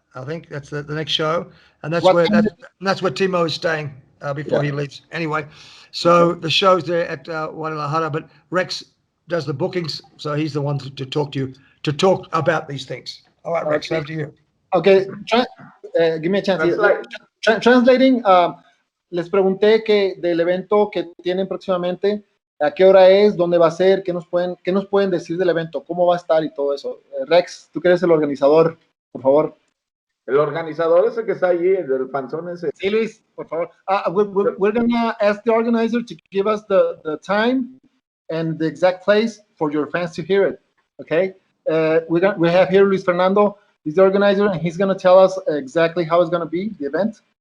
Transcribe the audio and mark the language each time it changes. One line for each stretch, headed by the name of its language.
English: I think that's the next show, and that's where Timmo is staying before he leaves. Anyway, so the show's there at Guadalajara, but Rex does the bookings, so he's the one to talk to you about these things. All right, Rex, over to you. Okay, give me a chance. Translating.
Spanish: Les pregunté que del evento que tienen próximamente, a qué hora es, dónde va a ser, qué nos pueden decir del evento, cómo va a estar y todo eso. Rex, tú que eres el organizador, por favor. El organizador es el que está allí, el panzón ese. Sí, Luis, por favor.
English: We're gonna ask the organizer to give us the time and the exact place for your fans to hear it. Okay. We have here Luis Fernando. He's the organizer, and he's gonna tell us exactly how it's gonna be the event.